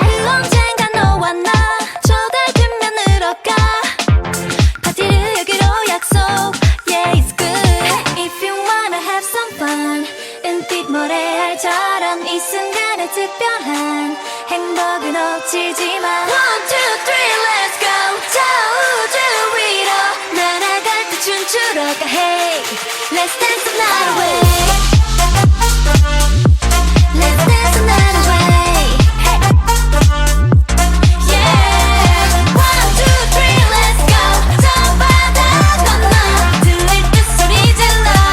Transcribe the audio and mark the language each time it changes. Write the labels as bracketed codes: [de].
[ko] 언젠가 너와 나 저 달 뒷면으로 가. 파티를 여기로 약속. [en] Yeah, it's good if you wanna have some fun. [ko] 은빛 모래알처럼 이 순간에 특별한 행복을 놓치지 마. [en] One, two, three, let's go. [ko] 저 우주 위로 날아갈 때 춤추러 가. [en] Hey, let's dance the night away. Let's dance the night away. Hey. Yeah, one, two, three, let's go. [ko] 저 바다 건너 들릴 때 소리 질러.